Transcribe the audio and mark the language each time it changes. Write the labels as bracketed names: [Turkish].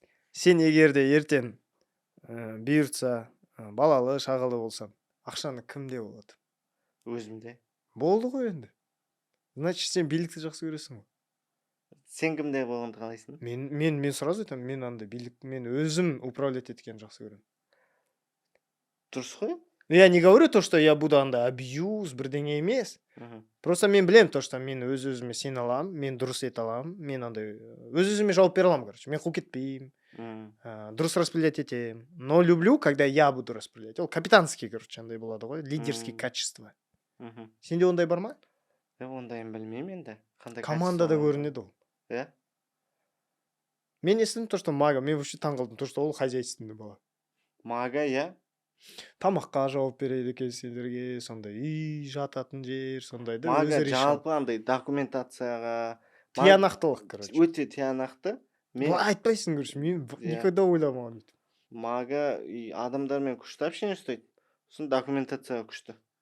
[Kazakh] Сен егер де ертең бұйыртса, балалы, шағалы болсам, ақшаны кімде болады? Өзімде. Болды ғой енді. Значит, сен билікті жақсы көресің ғой. Сен кімде болғанды қалайсың? Мен сразу айтамын, мен андай билік, мен өзім управлять еткен жақсы көремін. Дұрыс қой? [Russian] Я не говорю то, что я буду [Kazakh] андай абьюз бірдеңе емес. Мгм. Просто мен білем то, что мен өз өзіме сене аламын, мен дұрыс ете аламын, мен андай өз өзіме жауап бере аламын, короче. Мен қуып кетпеймін, Мгм. дұрыс распределять етемін. [Russian] Но люблю, когда я буду распределять. Ол капитанский, короче, [Kazakh] андай болады ғой, [Russian] лидерский качество. Мгм. [Kazakh] Сенде ондай бар ма? Ондайын білмеймін енді. Қандай Командада [Russian] качество [Kazakh] көрінеді ол. Иә? Мен естідім то, что мага, мен вообще таң қалдым, то, что ол хозяйственный бала. Мага, иә? Тамаққа жауап береді екен сендерге, сондай үй жататын жер, сондайды Мага өзі решал. жалпы андай документацияға Тиянақтылық, короче. өте тиянақты. Мен Былай айтпайсың, короче, мен Иә. никогда ойламаған өйтіп. Мага и адамдармен күшті общение ұстайды. Сосын документацияға күшті.